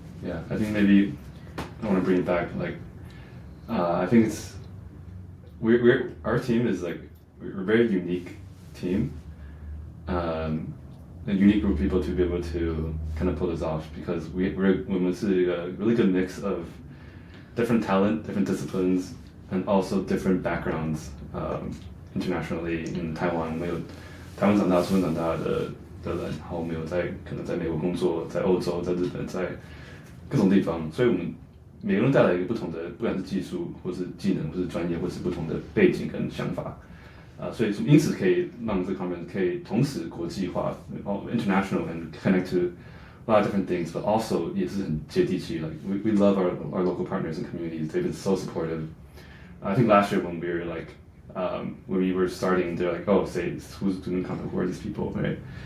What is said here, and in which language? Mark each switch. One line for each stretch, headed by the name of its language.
English: Yeah, I think maybe I want to bring it back. Like, I think it's our team is like we're a very unique team, a unique group of people to be able to kind of pull this off, because we're
Chinese: 是一个
English: really good mix of different talent, different disciplines, and also different backgrounds internationally in Taiwan.
Chinese: 没有台湾长大、出生长大的人，然后没有可能在美国工作，在欧洲、在日本，在各种地方，所以我们每个人带来一个不同的，不管是技术，或是技能，或是专业，或是不同的背景跟想法。所以因此可以让这个 conference 可以同时国际化
English: ，international and connect to a lot of different things, but also
Chinese: 也是很接地气。
English: Like we love our local partners and communities. They've been so supportive. I think last year when we were like when we were starting, they're like, oh, say who's doing content, who are these people, right?